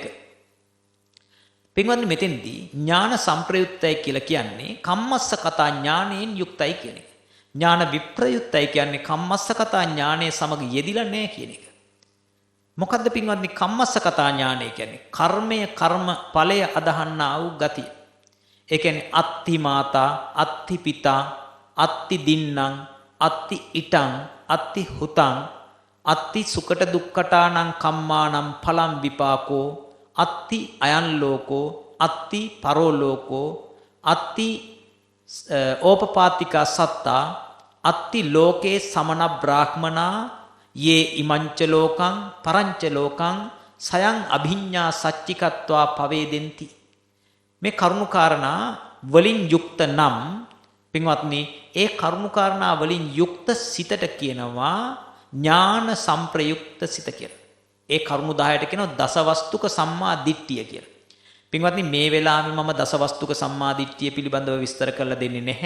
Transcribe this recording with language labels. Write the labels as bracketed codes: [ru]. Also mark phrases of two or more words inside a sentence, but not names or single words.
[si] පින්වත්නි මෙතෙන්දී ඥාන සංප්‍රයුක්තයි කියලා කියන්නේ [pi] කම්මස්ස කතා [si] ඥානයෙන් යුක්තයි කියන එක. ඥාන විප්‍රයුක්තයි කියන්නේ [pi] කම්මස්ස කතා [si] ඥානයේ සමග යෙදිලා නැහැ කියන එක. මොකද්ද පින්වත්නි [pi] කම්මස්ස කතා [si] ඥානය කියන්නේ? කර්මය කර්ම ඵලය අදහන්නා වූ ගතිය. ඒ කියන්නේ [pi] අත්ති මාතා, අත්ති පිතා, අත්ති දින්නම්, අත්ති ඉටං, අත්ති හුතං, අත්ති සුකට දුක්ඛටානං කම්මානම් පලම් විපාකෝ, අත්ති අයන් ලෝකෝ, අත්ති පරෝ ලෝකෝ, අත්ති ඕපපාතිකා සත්තා, අත්ති ලෝකේ සමන බ්‍රාහ්මනා යේ ඉමංච ලෝකං පරංච ලෝකං සයං අභිඤ්ඤා සච්චිකත්වා පවේදෙන්ති. [si] මේ කරුණාකාරණා වලින් යුක්ත නම් පින්වත්නි, ඒ කරුණාකාරණා වලින් යුක්ත සිතට කියනවා ඥාන සම්ප්‍රයුක්ත සිත කියලා. ඒ කරුණු 10ට කියනවා දසවස්තුක සම්මා දිට්ඨිය කියලා. පින්වත්නි, මේ වෙලාවේ මම දසවස්තුක සම්මා දිට්ඨිය පිළිබඳව විස්තර කරලා දෙන්නේ නැහැ.